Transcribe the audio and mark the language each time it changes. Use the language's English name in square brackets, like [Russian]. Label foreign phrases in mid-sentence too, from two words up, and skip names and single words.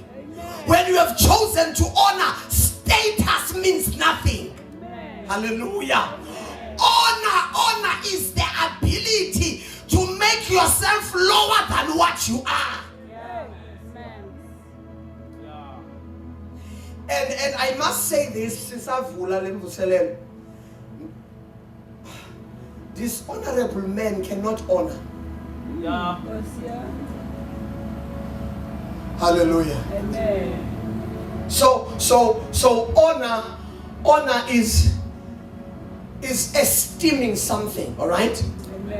[English] When you have chosen to honor, status means nothing. Hallelujah. Honor is the ability to make yourself lower than what you are. And I must say this, [Zulu] sisavula le mvuselelo. [English] Dishonorable men cannot honor. Yeah. Hallelujah. Amen. So honor is esteeming something, all right? Amen.